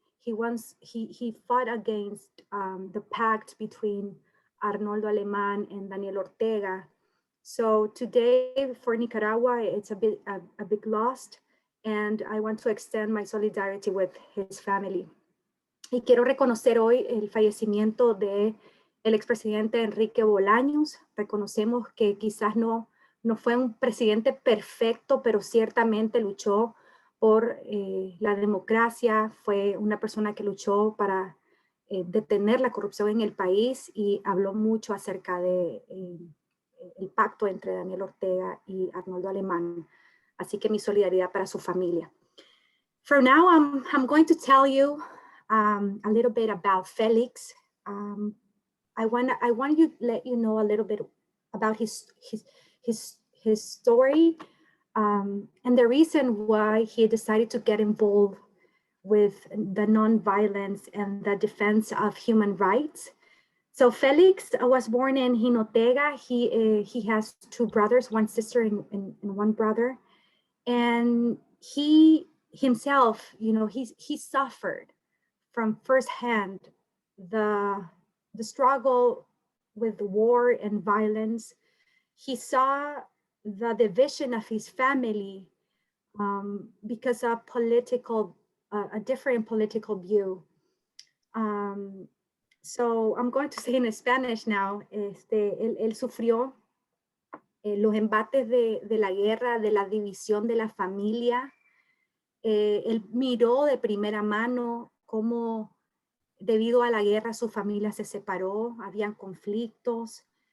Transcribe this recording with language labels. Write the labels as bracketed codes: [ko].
[en] He fought against the pact between Arnoldo Alemán and Daniel Ortega. So today for Nicaragua, it's a big loss, and I want to extend my solidarity with his family. [es] Y quiero reconocer hoy el fallecimiento de el expresidente Enrique Bolaños. Reconocemos que quizás no fue un presidente perfecto, pero ciertamente luchó por la democracia. Fue una persona que luchó para detener la corrupción en el país y habló mucho acerca de el pacto entre Daniel Ortega y Arnoldo Alemán. Así que mi solidaridad para su familia. [en] For now, I'm going to tell you a little bit about Félix. I want to let you know a little bit about his story and the reason why he decided to get involved with the nonviolence and the defense of human rights. So Félix was born in Jinotega. He has two brothers, one sister and one brother. And he himself, he suffered from firsthand the struggle with war and violence. He saw the division of his family because of a different political view. So I'm going to say in Spanish now. [es] Él sufrió los embates de la guerra, de la división de la familia. Él miró de primera mano cómo debido a la guerra su familia se separó, habían conflictos.